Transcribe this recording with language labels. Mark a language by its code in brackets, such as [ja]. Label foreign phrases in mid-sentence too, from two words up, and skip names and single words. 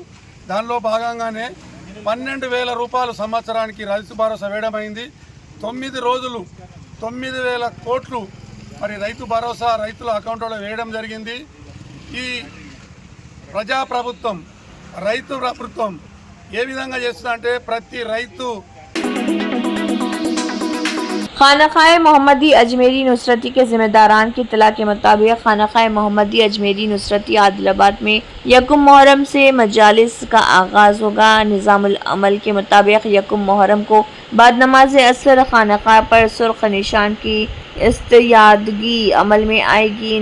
[te] దానిలో భాగంగానే 12,000 రూపాయలు సంవత్సరానికి రైతు భరోసా వేయడమైంది। 9 రోజులు 9,000 కోట్లు మరి రైతు భరోసా రైతుల అకౌంట్లో వేయడం జరిగింది। ఈ ప్రజాప్రభుత్వం రైతు ప్రభుత్వం ఏ విధంగా చేస్తుందంటే ప్రతి రైతు [ur] خانقاہ محمدی اجمیری نصرتی کے ذمہ داران کی اطلاع کے مطابق خانقاہ محمدی اجمیری نصرتی عادل آباد میں 1 محرم سے مجالس کا آغاز ہوگا۔ نظام العمل کے مطابق 1 محرم کو بعد نماز عصر خانقاہ پر سرخ نشان کی استیادگی عمل میں آئے گی۔